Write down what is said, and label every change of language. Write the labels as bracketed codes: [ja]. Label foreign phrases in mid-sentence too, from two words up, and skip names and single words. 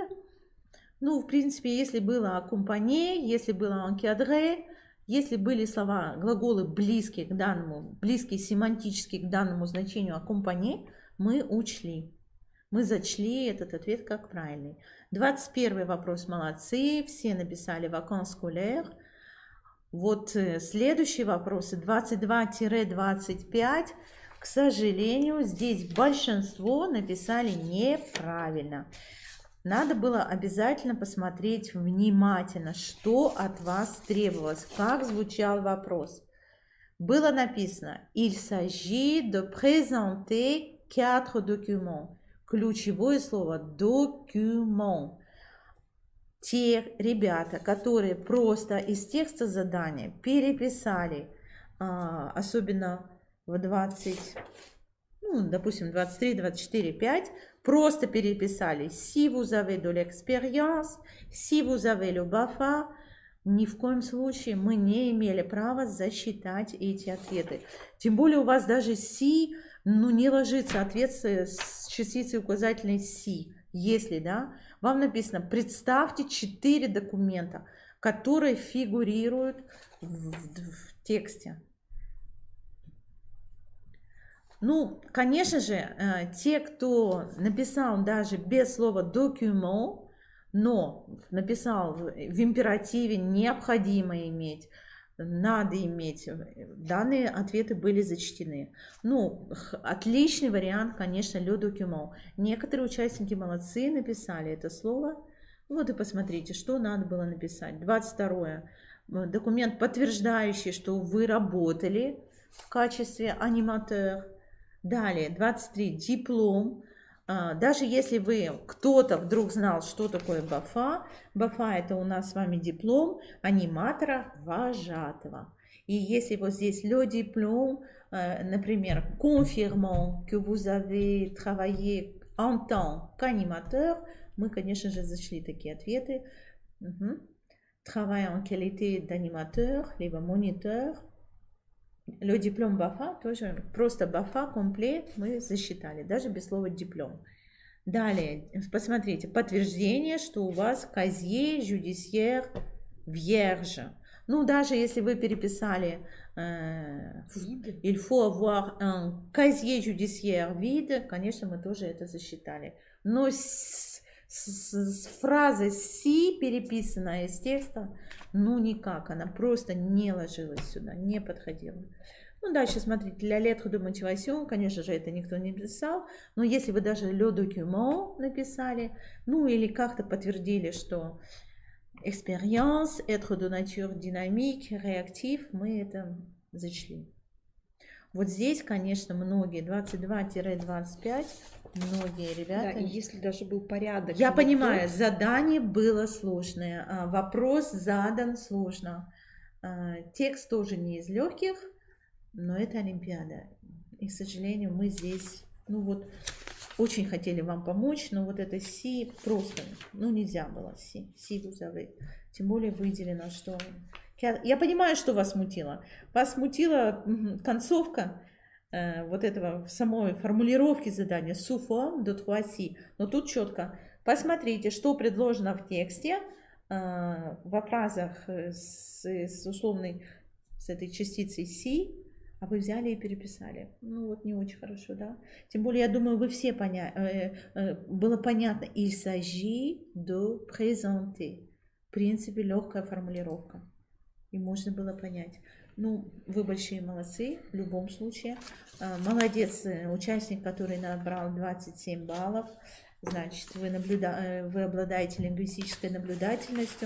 [ru] Ну, в принципе, если было аккомпани, если было encadré, если были слова, глаголы близкие к данному, близкие семантически к данному значению аккомпани, мы учли. Мы зачли этот ответ как правильный. 21 вопрос, молодцы, все написали [fr] vacances scolaires. [ru] Вот следующие вопросы, 22-25, к сожалению, здесь большинство написали неправильно. Надо было обязательно посмотреть внимательно, что от вас требовалось, как звучал вопрос. Было написано [fr] «Il s'agit de présenter 4 documents». [ru] Ключевое слово «докюмент». Те ребята, которые просто из текста задания переписали, особенно в 20, ну, допустим, 23, 24, 5, просто переписали [fr] «Si vous avez de l'expérience», «Si vous avez le BAFA», [ru] ни в коем случае мы не имели права засчитать эти ответы. Тем более у вас даже «si», ну, не ложится ответ с частицей указательной «si». Если, да, вам написано, представьте 4 документа, которые фигурируют в тексте. Ну, конечно же, те, кто написал даже без слова «документ», но написал в императиве «необходимо иметь», «надо иметь», данные ответы были зачтены. Ну, отличный вариант, конечно, [fr] «le document». [ru] Некоторые участники молодцы, написали это слово. Вот и посмотрите, что надо было написать. 22. Документ, подтверждающий, что вы работали в качестве аниматор. Далее, 23. Диплом. Даже если вы, кто-то вдруг знал, что такое БАФА, БАФА это у нас с вами диплом аниматора вожатого. И если вот здесь [fr] le diplôme, например, confirmant que vous avez travaillé en tant qu'animateur, [ru] мы, конечно же, зачли такие ответы. [fr] Travail en qualité d'animateur, либо moniteur. [ru] Le диплом БАФА тоже просто БАФА комплект мы засчитали, даже без слова диплом. Далее, посмотрите, подтверждение, что у вас [fr] casier judiciaire vierge. [ru] Ну, даже если вы переписали [fr] il faut avoir un casier judiciaire vide, [ru] конечно, мы тоже это засчитали. Но с фразой «си», переписанная из текста, ну никак, она просто не ложилась сюда, не подходила. Ну, дальше, смотрите, для [fr] lettre de motivation, [ru] конечно же, это никто не писал, но если вы даже [fr] le document [ru] написали, ну, или как-то подтвердили, что [fr] expérience, être de nature dynamique, réactif, [ru] мы это зачли. Вот здесь, конечно, многие, 22-25, многие ребята... Да, и если даже был порядок... Я понимаю, задание было сложное, вопрос задан сложно. Текст тоже не из легких, но это Олимпиада. И, к сожалению, мы здесь, ну вот, очень хотели вам помочь, но вот это «си» просто, ну нельзя было «си», «си» [fr] vous avez. [ru] Тем более выделено, что... Я понимаю, что вас смутило. Вас смутила концовка вот этого самой формулировки задания [fr] sous forme de 3 [ru] Но тут четко посмотрите, что предложено в тексте во фразах с условной, с этой частицей si, а вы взяли и переписали. Ну вот не очень хорошо, да? Тем более, я думаю, вы все было понятно. [fr] Il s'agit de présenter. [ru] В принципе, легкая формулировка. И можно было понять. Ну, вы большие молодцы в любом случае. Молодец участник, который набрал 27 баллов. Значит, вы обладаете лингвистической наблюдательностью.